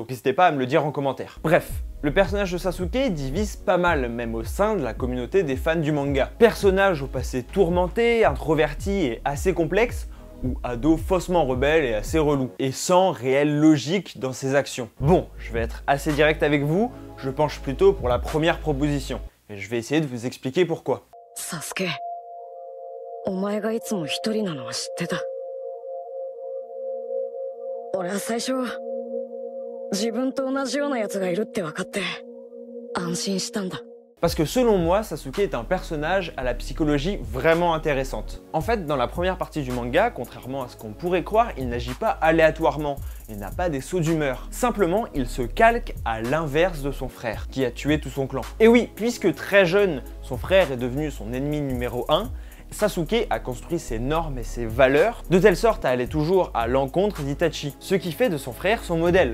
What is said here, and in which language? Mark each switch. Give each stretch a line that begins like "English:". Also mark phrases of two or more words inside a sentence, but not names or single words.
French: N'hésitez pas à me le dire en commentaire. Bref, le personnage de Sasuke divise pas mal, même au sein de la communauté des fans du manga. Personnage au passé tourmenté, introverti et assez complexe, ou ado faussement rebelle et assez relou, et sans réelle logique dans ses actions. Bon, je vais être assez direct avec vous, je penche plutôt pour la première proposition, et je vais essayer de vous expliquer pourquoi.
Japanese: Sasuke, お前がいつも一人なのは知ってた。俺は最初自分と同じような奴がいるって分かって安心したんだ。
French: Parce que selon moi, Sasuke est un personnage à la psychologie vraiment intéressante. En fait, dans la première partie du manga, contrairement à ce qu'on pourrait croire, il n'agit pas aléatoirement, il n'a pas des sauts d'humeur. Simplement, il se calque à l'inverse de son frère, qui a tué tout son clan. Et oui, puisque très jeune, son frère est devenu son ennemi numéro 1, Sasuke a construit ses normes et ses valeurs de telle sorte à aller toujours à l'encontre d'Itachi, ce qui fait de son frère son modèle.